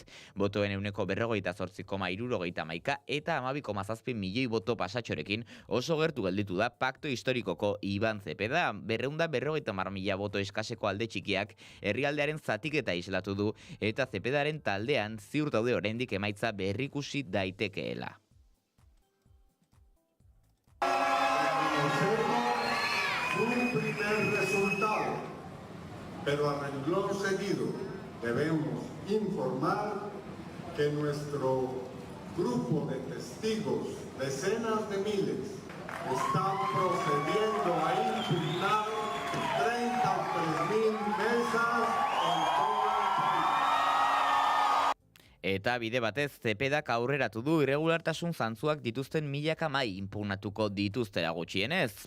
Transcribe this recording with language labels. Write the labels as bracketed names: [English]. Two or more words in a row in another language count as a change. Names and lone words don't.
[Basque] Botoen 48,71 eta 12,7 milioi boto pasatxorekin oso gertu gelditu da pakto historikoko Iban Zepeda, 250.000 boto eskaseko alde txikiak herrialdearen zatiketa islatu du eta Zepedaren taldean ziur daude oraindik emaitza berrikusi daitekeela. [Spanish] Un primer resultado, pero a renglón seguido debemos informar que nuestro grupo de testigos, decenas de miles, están procediendo a impugnar 33.000 mesas en todo el país. [Basque] Eta bide batez, Zepedak aurreratu du irregulartasun zantzuak dituzten milaka mai inpugnatuko dituztera gutxienez.